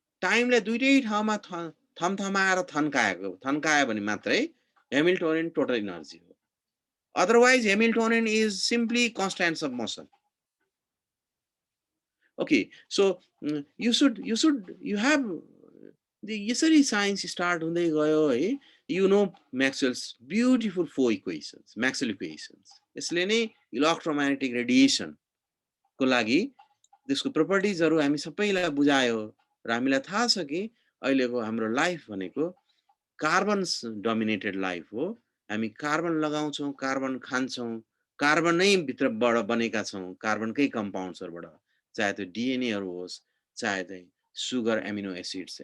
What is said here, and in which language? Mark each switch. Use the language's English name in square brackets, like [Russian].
[Nepali] Time ले दुईटै ठाउँमा थमथमाएर थन्कायो भने मात्रै Hamiltonian total energy हो. [English] Otherwise Hamiltonian is simply constants of motion. Okay, so you have the [Nepali] यसरी science start हुँदै गयो है. [English] You know Maxwell's beautiful four equations, Maxwell equations. [Nepali] यसले नै इलेक्ट्रोम्याग्नेटिक रेडिएसन को लागि त्यसको प्रोपर्टिजहरु हामी सबैलाई बुझायो र हामीलाई थाहा छ कि अहिलेको हाम्रो लाइफ भनेको कार्बन डोमिनेटेड लाइफ हो. हामी कार्बन लगाउँछौं, कार्बन खान्छौं, कार्बन नै भित्रबाट बनेका छौं, कार्बनकै कम्पाउन्ड्सहरुबाट, चाहे त्यो डीएनएहरु होस्, चाहे चाहिँ सुगर एमिनो एसिड्स.